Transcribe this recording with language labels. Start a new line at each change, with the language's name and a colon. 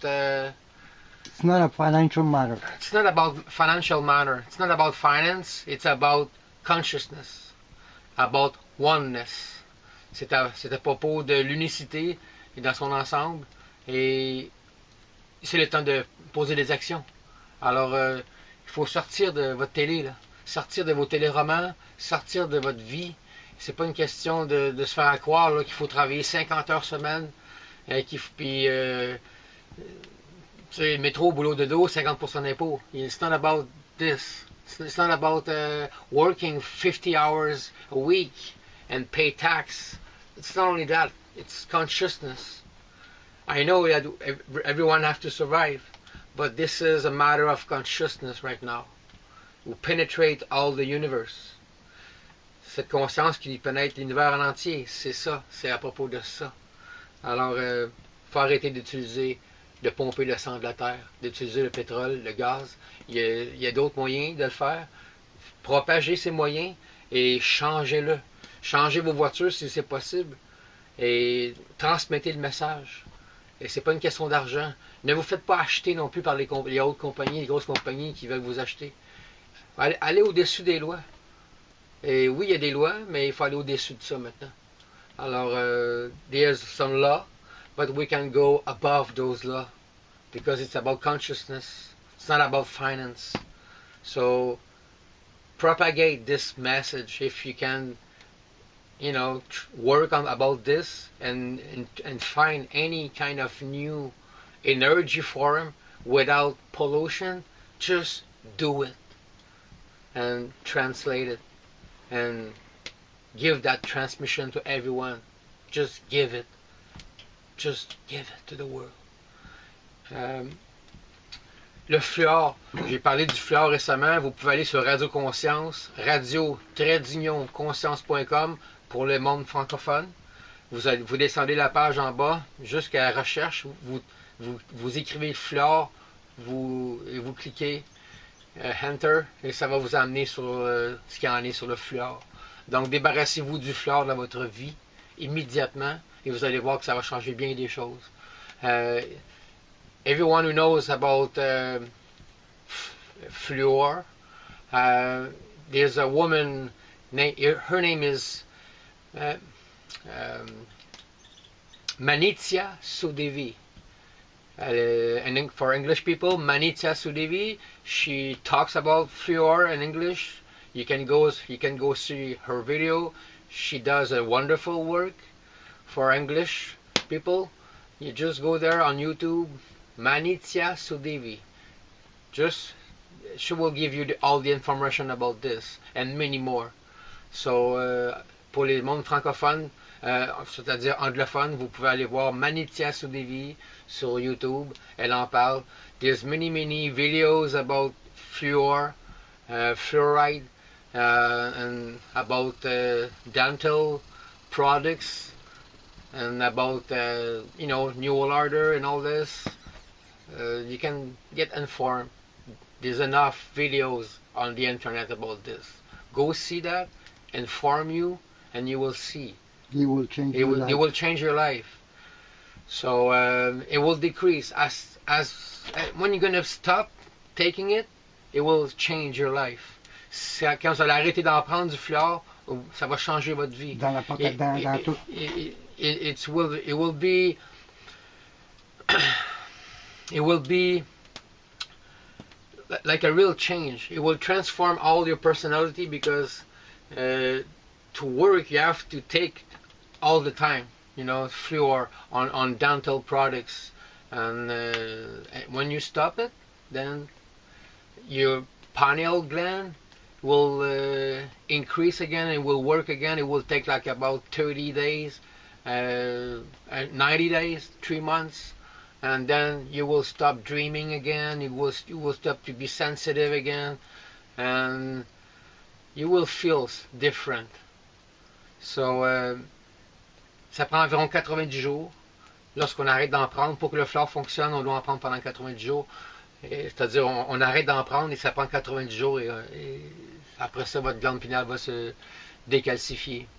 English: it's not a financial matter. It's not about financial matter. It's not about finance. It's about consciousness, about oneness.
French: C'est à propos de l'unicité et dans son ensemble. Et c'est le temps de poser des actions. Alors, il faut sortir de votre télé, là. Sortir de vos téléromans, sortir de votre vie. C'est pas une question de se faire croire qu'il faut travailler 50 heures semaine, puis métro, boulot de dos, 50% d'impôts.
English: It's not about this. It's not about working 50 hours a week and pay tax. It's not only that, it's consciousness. I know that everyone has to survive, but this is a matter of consciousness right now. We penetrate all the universe.
French: Cette conscience qui pénètre l'univers en entier, c'est ça, c'est à propos de ça. Alors, faut arrêter de pomper le sang de la terre, d'utiliser le pétrole, le gaz. Il y a d'autres moyens de le faire. Propagez ces moyens et changez-le. Changez vos voitures si c'est possible et transmettez le message. Et c'est pas une question d'argent. Ne vous faites pas acheter non plus par les autres compagnies, les grosses compagnies qui veulent vous acheter. Allez au-dessus des lois. Et oui, il y a des lois, mais il faut aller au-dessus de ça maintenant.
English: Alors, there's some law, but we can go above those laws because it's about consciousness. It's not about finance. So, propagate this message if you can, work on about this and find any kind of new energy form without pollution. Just do it and translate it and give that transmission to everyone. Just give it to the world.
French: Le fluor, j'ai parlé du fluor récemment. Vous pouvez aller sur Radio Conscience, radio-conscience.com pour le monde francophone. Vous descendez la page en bas jusqu'à la recherche. Vous écrivez fluor, vous cliquez Enter et ça va vous amener sur ce qu'il y en est sur le fluor. Donc débarrassez-vous du fluor dans votre vie immédiatement et vous allez voir que ça va changer bien des choses.
English: Everyone who knows about fluor, there's a woman, her name is Manitya Sudevi. And for English people, Manitya Sudevi, she talks about fluor in English. You can go see her video. She does a wonderful work for English people. You just go there on YouTube, Manitya Sudevi. She will give you all the information about this and many more.
French: So, pour les mondes francophones, c'est-à-dire anglophones, vous pouvez aller voir Manitya Sudevi sur YouTube. Elle en parle.
English: There's many videos about fluor, fluoride, and about dental products, and about New World Order and all this. You can get informed. There's enough videos on the internet about this. Go see that, inform you, and you will see. It will change your life. It will change your life. So it will decrease as when you're gonna stop taking it, it will change your life.
French: Quand vous allez arrêter d'en prendre du fluor, ça va changer votre vie. Dans tout.
English: It will be it will be like a real change. It will transform all your personality because to work you have to take all the time, fluor on dental products, and when you stop it, then your pineal gland will increase again. It will work again. It will take like about 30 days, 90 days, 3 months, and then you will stop dreaming again. You will stop to be sensitive again, and you will feel different.
French: So ça prend environ 90 jours. Lorsqu'on arrête d'en prendre, pour que le fluor fonctionne, on doit en prendre pendant 90 jours. C'est-à-dire, on arrête d'en prendre et ça prend 90 jours et après ça, votre glande pinéale va se décalcifier.